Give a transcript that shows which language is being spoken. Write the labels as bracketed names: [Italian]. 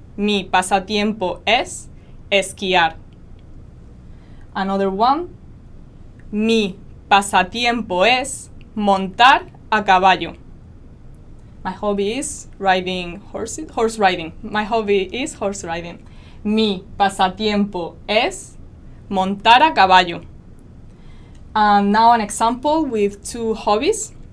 [Spanish] Mi pasatiempo es esquiar. [English] Another one. [Spanish] Mi pasatiempo es montar a caballo. [English] My hobby is horse riding. My hobby is horse riding. [Spanish] Mi pasatiempo es montar a caballo. [English] And now an example with two hobbies.